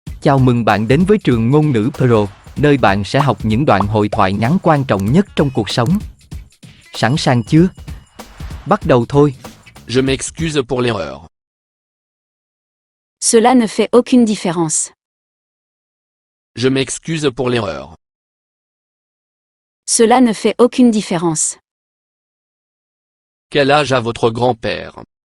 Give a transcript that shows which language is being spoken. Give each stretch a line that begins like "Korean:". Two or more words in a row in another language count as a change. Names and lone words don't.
Vietnamese: Chào mừng bạn đến với trường ngôn ngữ Pro, nơi bạn sẽ học những đoạn hội thoại ngắn quan trọng nhất trong cuộc sống. Sẵn sàng chưa? Bắt đầu thôi.
French: Je m'excuse pour l'erreur. Cela ne fait aucune différence. Je m'excuse pour l'erreur. Cela ne fait aucune différence. Quel âge a votre grand-père?